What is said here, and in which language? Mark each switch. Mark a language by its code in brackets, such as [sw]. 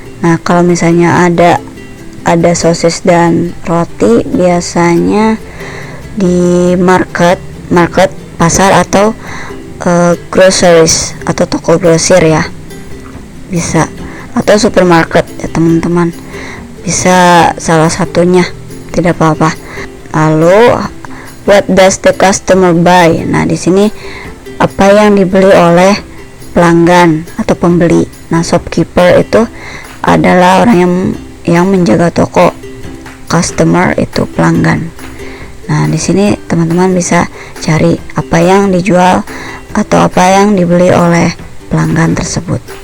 [id] Nah, kalau misalnya ada sosis dan roti, biasanya di market pasar, atau groceries atau toko grosir ya, bisa, atau supermarket ya teman-teman, bisa salah satunya, tidak apa-apa. [en] Lalu what does the customer buy? [id] Nah, di sini apa yang dibeli oleh pelanggan atau pembeli. Nah, shopkeeper itu adalah orang yang menjaga toko, customer itu pelanggan. Nah, di sini teman-teman bisa cari apa yang dijual atau apa yang dibeli oleh pelanggan tersebut.